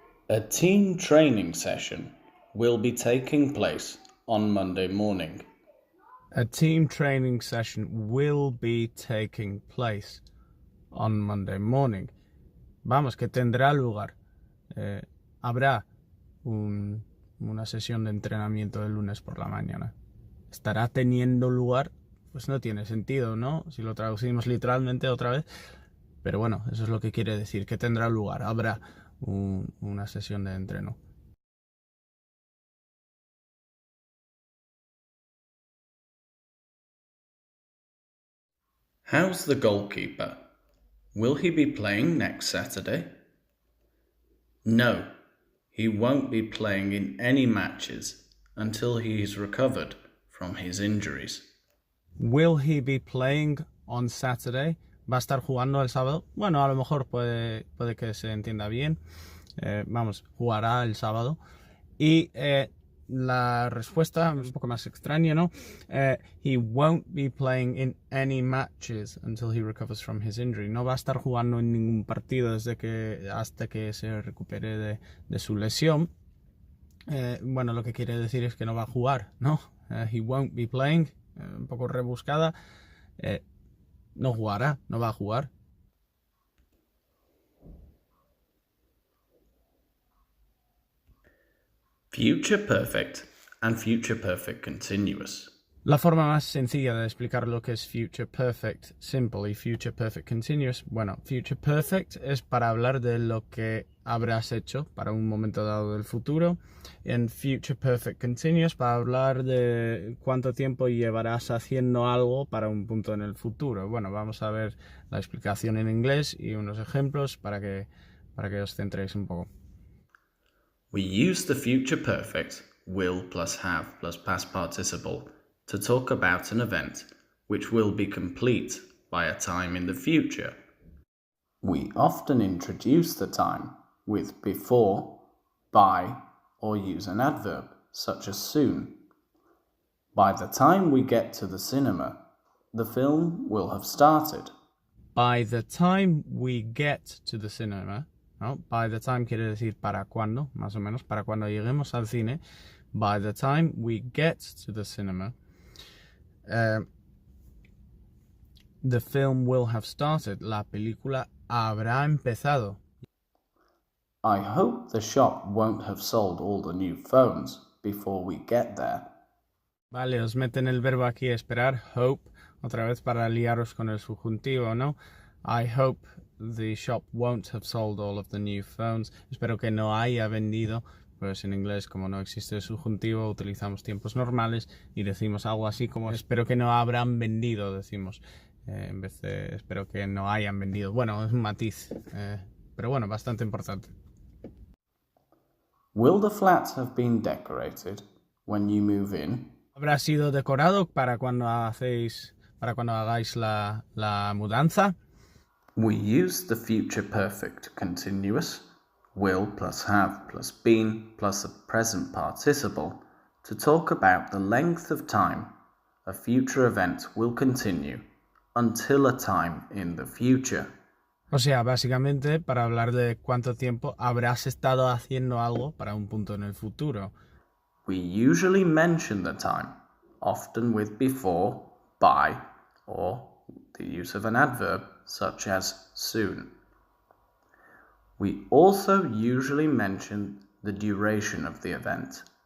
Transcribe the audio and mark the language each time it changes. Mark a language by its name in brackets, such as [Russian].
[English] A team training session will be taking place on Monday morning. A team training session will be taking place on Monday morning. [Spanish] Vamos, que tendrá lugar. Habrá una sesión de entrenamiento el lunes por la mañana. ¿Estará teniendo lugar? Pues no tiene sentido, ¿no? Si lo traducimos literalmente otra vez. Pero bueno, eso es lo que quiere decir, que tendrá lugar. Habrá una sesión de entreno. [English] How's the goalkeeper? Will he be playing next Saturday? No, he won't be playing in any matches until he is recovered from his injuries. Will he be playing on Saturday? [Spanish] ¿Va a estar jugando el sábado? Bueno, a lo mejor puede que se entienda bien. Vamos, jugará el sábado. Y la respuesta es un poco más extraña, ¿no? [English] He won't be playing in any matches until he recovers from his injury. [Spanish] No va a estar jugando en ningún partido hasta que se recupere de su lesión. Bueno, lo que quiere decir es que no va a jugar, ¿no? [English] He won't be playing, [Spanish] un poco rebuscada. No jugará, no va a jugar. [English] Future perfect and future perfect continuous. [Spanish] La forma más sencilla de explicar lo que es future perfect simple y future perfect continuous, bueno, future perfect es para hablar de lo que habrás hecho para un momento dado del futuro, en future perfect continuous para hablar de cuánto tiempo llevarás haciendo algo para un punto en el futuro. Bueno, vamos a ver la explicación en inglés y unos ejemplos para que os centréis un poco. [English] We use the future perfect, will plus have plus past participle, to talk about an event which will be complete by a time in the future. We often introduce the time with before, by, or use an adverb, such as soon. By the time we get to the cinema, the film will have started. By the time we get to the cinema, ¿no? By the time [Spanish] quiere decir para cuando, más o menos, para cuando lleguemos al cine. [English] By the time we get to the cinema, the film will have started. [Spanish] La película habrá empezado. [English] I hope the shop won't have sold all the new phones before we get there. [Spanish] Vale, os meten el verbo aquí esperar, hope, otra vez para liaros con el subjuntivo, ¿no? [English] I hope the shop won't have sold all of the new phones. [Spanish] Espero que no haya vendido. Pues en inglés, como no existe el subjuntivo, utilizamos tiempos normales y decimos algo así como espero que no habrán vendido, decimos, en vez de espero que no hayan vendido. Bueno, es un matiz, pero bueno, bastante importante. [English] Will the flat have been decorated when you move in? [Spanish] ¿Habrá sido decorado para cuando hagáis la mudanza? [English] We use the future perfect continuous, will plus have plus been plus a present participle, to talk about the length of time a future event will continue until a time in the future. [Spanish] O sea, básicamente para hablar de cuánto tiempo habrás estado haciendo algo para un punto en el futuro. [English] We usually mention the time, often with before, by, or the use of an adverb such as soon. We also usually mention the duration of the event.